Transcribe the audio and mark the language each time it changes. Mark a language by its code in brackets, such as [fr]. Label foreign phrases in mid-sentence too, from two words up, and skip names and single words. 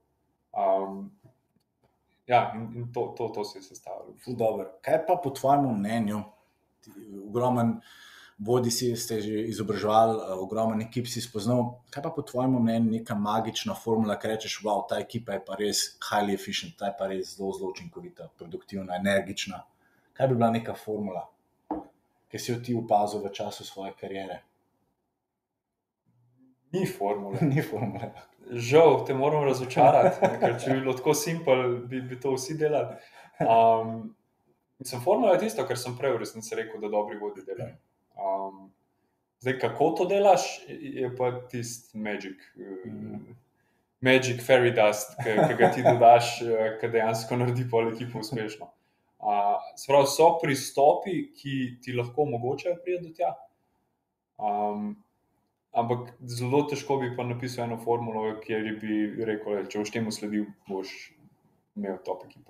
[sl] In to se je sestavilo. Dobro. Kaj pa po tvojem mnenju, ogromen bodi si ste že izobraževali, ogromen ekip si spoznal, kaj pa po tvojem mnenju neka magična formula, ki rečeš, wow, ta ekipa je pa res [en] highly efficient, [sl] ta je pa res zelo, zelo učinkovita, produktivna, energična. Kaj bi bila neka formula, ki si jo ti opazil v času svoje kariere? Ni formule. Ni formule. Žal, te moram razočarati, ker če bi bilo tako simpel, bi to vsi delali. Formula je tisto, kar sem prej v resnici rekel, da dobri vodji delajo. Zdaj, kako to delaš, je pa tisti [en] magic fairy dust, [sl] ki ga ti dodaš, ki dejansko naredi pol ekipo uspešno. So pristopi, ki ti lahko omogočajo priti do tja, ampak zelo težko bi pa napisal eno formulo, kjer bi rekel, če boš temu sledil, boš imel top ekipo.